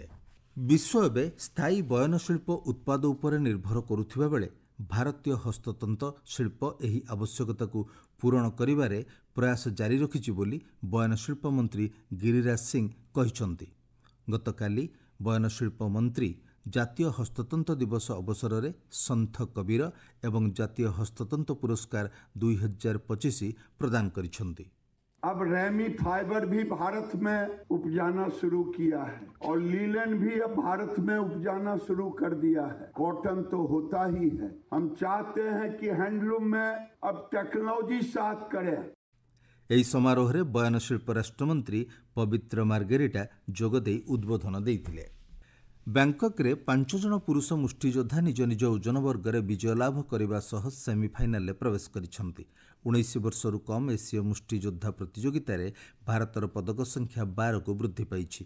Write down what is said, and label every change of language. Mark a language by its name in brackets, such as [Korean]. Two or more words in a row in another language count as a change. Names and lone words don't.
[Odia] ବିଶ୍ୱ ଏବେ ସ୍ଥାୟୀ ବୟନଶିଳ୍ପ ଉତ୍ପାଦ ଉପରେ ନିର୍ଭର କରୁଥିବା ବେଳେ ଭାରତୀୟ ହସ୍ତତନ୍ତ ଶିଳ୍ପ ଏହି ଆବଶ୍ୟକତାକୁ ପୂରଣ କରିବାରେ ପ୍ରୟାସ ଜାରି ରଖିଛି ବୋଲି ବୟନଶିଳ୍ପ ମନ୍ତ୍ରୀ ଗିରିରାଜ ସିଂ କହିଛନ୍ତି। ଗତକାଲି ବୟନଶିଳ୍ପ ମନ୍ତ୍ରୀ ଜାତୀୟ ହସ୍ତତନ୍ତ ଦିବସ ଅବସରରେ ସନ୍ଥ କବୀର ଏବଂ ଜାତୀୟ ହସ୍ତତନ୍ତ ପୁରସ୍କାର 2025 ପ୍ରଦାନ କରିଛନ୍ତି। [Hindi] अब [English] ramie fiber [Hindi] भी भारत में उपजाना शुरू किया है और लीलन भी अब भारत में उपजाना शुरू कर दिया है। कॉटन तो होता ही है। हम चाहते हैं कि हैंडलूम में अब टेक्नोलॉजी साथ करे। [Odia] ଏହି ସମାରୋହରେ ବୟନଶିଳ୍ପ ରାଷ୍ଟ୍ରମନ୍ତ୍ରୀ ପବିତ୍ର ମାର୍ଗେରିଟା ଯୋଗଦେଇ ଉଦ୍ବୋଧନ ଦେଇଥିଲେ। ବ୍ୟାଙ୍କକ୍ରେ 5 ଜଣ ପୁରୁଷ ମୁଷ୍ଟିଯୋଦ୍ଧା ନିଜ ନିଜ ଓଜନ ବର୍ଗରେ ବିଜୟ ଲାଭ କରିବା ସହ ସେମିଫାଇନାଲରେ ପ୍ରବେଶ କରିଛନ୍ତି। 19 ବର୍ଷରୁ କମ୍ ଏସୀୟ ମୁଷ୍ଟିଯୋଦ୍ଧା ପ୍ରତିଯୋଗିତାରେ ଭାରତର ପଦକ ସଂଖ୍ୟା 12କୁ ବୃଦ୍ଧି ପାଇଛି।